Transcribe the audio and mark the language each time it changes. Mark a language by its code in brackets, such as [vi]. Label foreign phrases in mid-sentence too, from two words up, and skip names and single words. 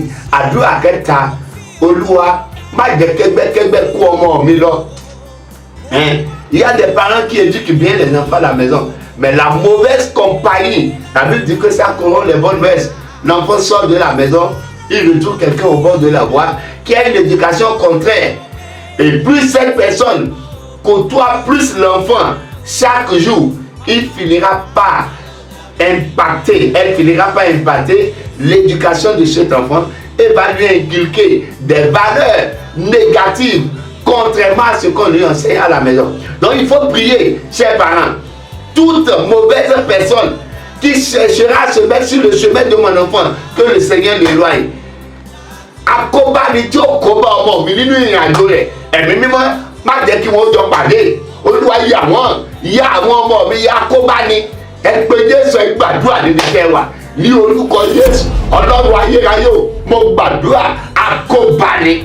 [yo] Àdúrà kẹta, Olúwa má jẹ́ kẹ́gbẹ́kẹ́gbẹ́ kó ọmọ mi lọ. [fr] Il y a des parents qui éduquent bien les enfants à la maison, mais la mauvaise compagnie, la Bible dit que ça corrompt les bonnes mœurs. L'enfant sort de la maison, il retrouve quelqu'un au bord de la voie qui a une éducation contraire. Et plus cette personne côtoie plus l'enfant chaque jour, il finira par impacter, elle finira par impacter l'éducation de cet enfant et va lui inculquer des valeurs négatives contrairement à ce qu'on lui enseigne à la maison. Donc il faut prier, chers parents, toute mauvaise personne qui cherchera à se mettre sur le chemin de mon enfant, que le Seigneur l'éloigne. [yo] Àkóbá ni tí ó kóbá ọmọ mi nínú ìrìn àjò rẹ̀, ẹ̀mí mímọ́ má jẹ́ kí wọ́n jọ pàdé. Olúwa yà àwọn ọmọ mi, àkóbá ni. Ẹ pé Jésù, ẹ gbàdúrà níbi tẹ́ wà. Ní orúkọ Jésù, Ọlọ́run ayérayé o, mo gbàdúrà, àkóbá ni.